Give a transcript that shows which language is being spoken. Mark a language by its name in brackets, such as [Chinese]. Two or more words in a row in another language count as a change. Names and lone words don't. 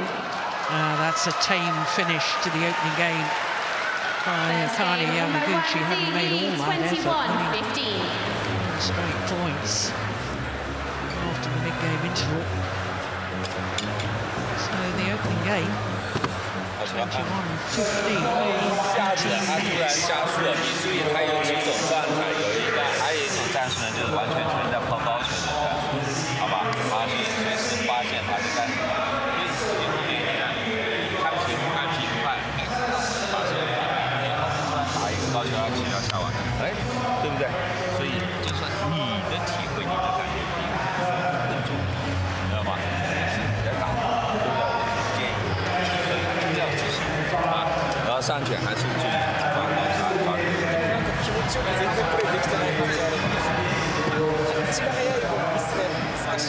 [English] That's a tame finish to the opening game by Akane Yamaguchi, having made all that effort. 21-15. Straight points after the mid-game interval. So the opening game, 21-15. [Chinese] 下子他突然加速了，你注意他有几种状态，还有一种战术呢，就是完全处于在抛高球的战术，好吧？他是随时发现他就干什么，所以自己后面你看，看平快，把手反应好，突然打一个高球，要起到下网，哎，对不对？所以就算你的体会，你的感觉比更重要，知道吧？是你在打，对不对？我只是建议不要自信啊，然后上卷还是注意抓高差，抓住。 [Japanese] 気持ちよく全然プレーできてない感じがあるので、タッチが速い分ミスが難しい。